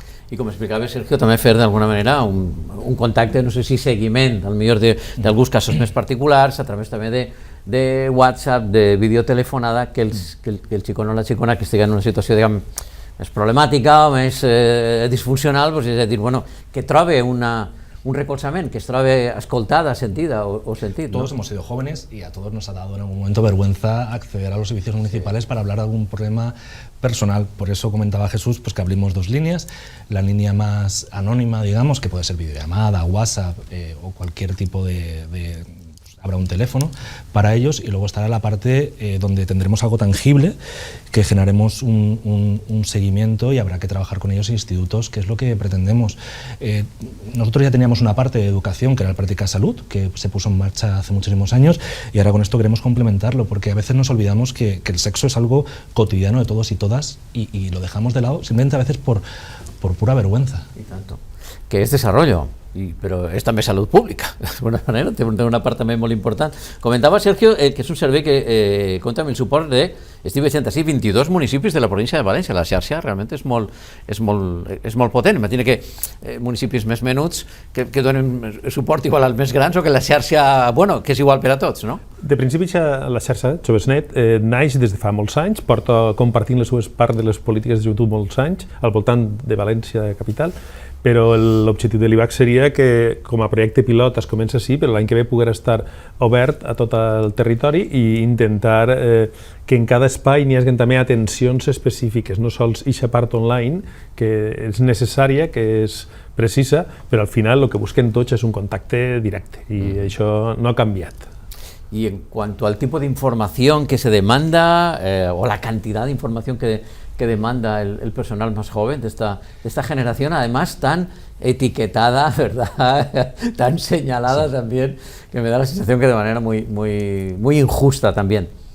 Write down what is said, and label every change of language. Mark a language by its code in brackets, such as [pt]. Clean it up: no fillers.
[ca] I com explicava Sergio, també fer d'alguna manera un contacte, no sé si seguiment, potser d'alguns casos més particulars, a través també de WhatsApp, de videotelefonada, que el xicón o la xicona que estigui en una situació, diguem, més problemàtica o més disfuncional, és a dir, que trobe un recolzament, que es trobe escoltada, sentida o sentit. [es] Todos hemos sido jóvenes y a todos nos ha dado en algún momento vergüenza acceder a los servicios municipales para hablar de algún problema personal. Por eso comentaba Jesús pues que abrimos dos líneas. La línea más anónima, digamos, que puede ser videollamada, WhatsApp o cualquier tipo de habrá un teléfono para ellos, y luego estará la parte donde tendremos algo tangible, que generaremos un seguimiento y habrá que trabajar con ellos en institutos, que es lo que pretendemos. Nosotros ya teníamos una parte de educación, que era la práctica salud, que se puso en marcha hace muchísimos años, y ahora con esto queremos complementarlo, porque a veces nos olvidamos que el sexo es algo cotidiano de todos y todas, y lo dejamos de lado simplemente a veces por pura vergüenza. Y tanto. Que es desarrollo, [ca] però és també salut pública, d'alguna manera, té una part també molt important. Comentava Sergio que és un servei que compta amb el suport de, estic veient així, 22 municipis de la província de València. La xarxa realment és molt potent. Imagina que municipis més menuts que donen suport igual als més grans, o que la xarxa, que és igual per a tots, no? De principi, la xarxa Joves.net naix des de fa molts anys, porta compartint les seves parts de les polítiques de joventut molts anys, al voltant de València capital, però l'objectiu de l'IVAC seria que com a projecte pilot es comença així, però l'any que ve poder estar obert a tot el territori i intentar que en cada espai n'hi hagi també atencions específiques, no sols eixa part online, que és necessària, que és precisa, però al final el que busquen tots és un contacte directe, i això no ha canviat. [es] Y en cuanto al tipo de información que se demanda, o la cantidad de información que demanda el personal más joven de esta generación, además tan etiquetada, ¿verdad? Tan señalada, sí, también, que me da la sensación que de manera muy injusta también.